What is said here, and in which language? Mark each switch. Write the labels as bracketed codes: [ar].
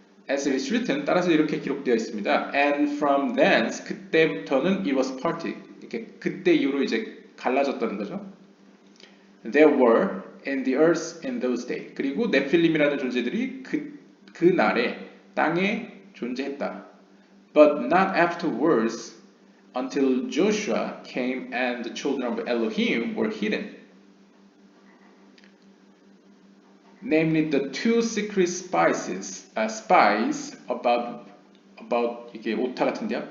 [en] As it is written, [ko] 따라서 이렇게 기록되어 있습니다. [en] And from thence, [ko] 그때부터는 [en] it was parted. [ko] 이렇게 그때 이후로 이제 갈라졌다는 거죠. [en] There were in the earth in those days. [ko] 그리고 네필림이라는 존재들이 그 날에 땅에 존재했다. [en] But not afterwards, until Joshua came and the children of Elohim were hidden. namely the two secret spies about [ko] 이게 오타 같은데요.